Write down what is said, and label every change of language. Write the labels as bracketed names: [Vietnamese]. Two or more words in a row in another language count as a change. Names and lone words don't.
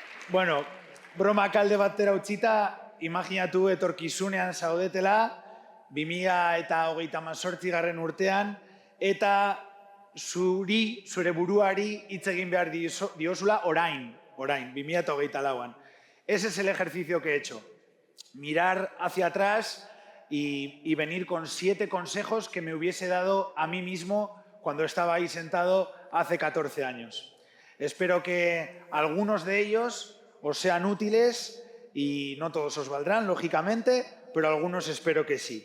[Basque] Bueno, broma kalde batera utzita, imaginatu etorkizunean zaudetela, 2028 urtean, eta zure buruari hitz egin behar diozula orain, 2024an. [Spanish] Ese es el ejercicio que he hecho. Mirar hacia atrás y venir con 7 consejos que me hubiese dado a mí mismo cuando estaba ahí sentado hace 14 años. Espero que algunos de ellos os sean útiles y no todos os valdrán, lógicamente, pero algunos espero que sí.